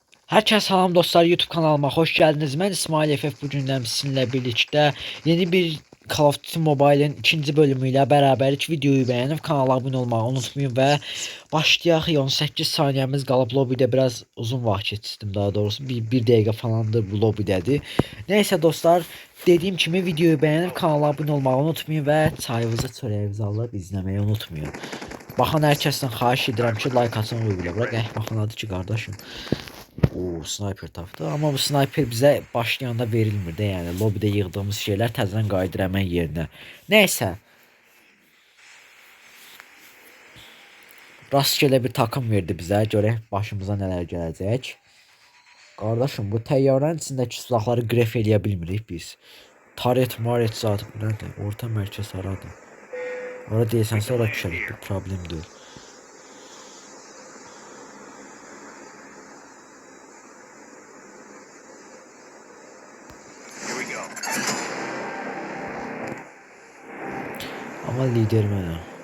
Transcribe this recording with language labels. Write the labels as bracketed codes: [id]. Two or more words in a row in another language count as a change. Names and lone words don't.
[tr] Herkese salam dostlar, YouTube kanalıma hoş geldiniz. Ben İsmail FF, bugünden sizinle birlikte yeni bir Call of Duty Mobile'in ikinci bölümüyle beraber videoyu beğenip kanala abone olmayı unutmayın ve başlayaq. [az] 18 saniyemiz qalıb, lobide biraz uzun vaxt geçirdim, daha doğrusu bir dəqiqə falandır bu lobidədir. [tr] Neyse dostlar, dediğim kimi videoyu beğenip kanala abone olmayı unutmayın ve [az] çayınızı çörəyinizi alıb izləməyi [tr] unutmayın. [az] Baxan hər kəsdən xahiş edirəm ki, like atın və belə bırak. Baxanadır ki, qardaşım. O sniper tapdı, ama bu sniper bize başlayanda verilmir de, yani lobide yığdığımız şeyler təzədən qayıdır həmən yerinə. [tr] Neyse, rastgele bir takım verdi bize, görək başımıza neler gələcək. [az] Qardaşım, bu təyyarənin içindəki silahları qref eləyə bilmirik biz. Taret maret zat, bu nədir? Orta mərkəz haradır? Ora deyəsənsə ora düşərik, bir problem deyil. Ama lider mənəm.